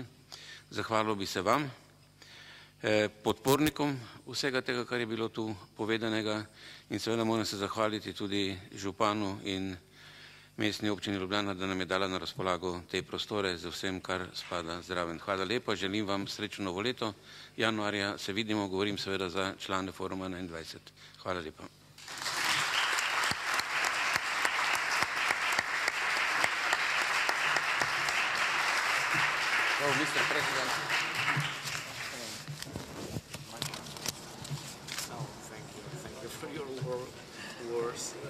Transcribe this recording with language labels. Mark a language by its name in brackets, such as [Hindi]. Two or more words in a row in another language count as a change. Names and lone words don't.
[Slovenian] Zahvalil bi se vam, podpornikom vsega tega, kar je bilo tu povedanega, in seveda moram se zahvaliti tudi županu in mestni občini Ljubljana, da nam je dala na razpolago te prostore z vsem, kar spada zraven. Hvala lepa, želim vam srečno novo leto. Januarja se vidimo, govorim seveda za člane Foruma 21. Hvala lepa. [English] Oh, Mr. President. Thank you for your words.